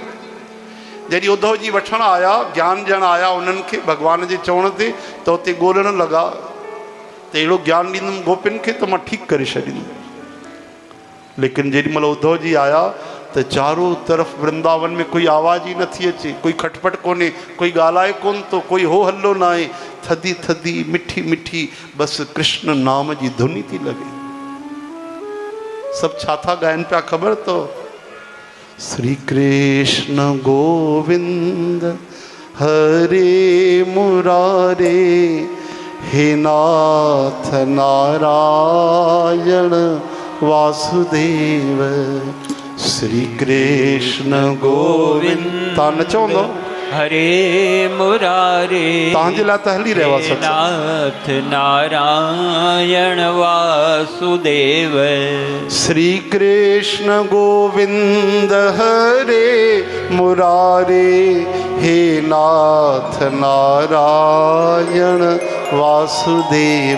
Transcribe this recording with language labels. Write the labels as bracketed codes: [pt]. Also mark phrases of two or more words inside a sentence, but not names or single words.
[sd] जॾहिं उद्धव जी वठण आया ज्ञान ॾियण आया उन्हनि खे भॻवान जे चवण ते त उते ॻोल्हण लॻा त अहिड़ो ज्ञान ॾींदुमि गोपियुनि खे त मां ठीकु करे छॾींदुमि। लेकिन जेॾीमहिल उद्धव जी आया त चारों तरफ़ वृंदावन में कोई आवाज़ ई नथी अचे कोई खटपट कोन्हे कोई ॻाल्हाए कोन थो कोई हो हल्लो न आहे थधी थधी मिठी मिठी बसि कृष्ण नाम जी धुनी थी लॻे। सभु छा था ॻाइनि पिया ख़बर अथव [sa] श्री कृष्ण गोविंद हरे मुरारे हे नाथ नारायण वासुदेव श्री कृष्ण गोविंद। [sd] तव्हां न चवंदो [sa] हरे मुरारे [sd] तव्हांजे लाइ त हली रहियो आहे [sa] नाथ नारायण वासुदेव श्री कृष्ण गोविंद हरे मुरारे हे नाथ नारायण वासुदेव।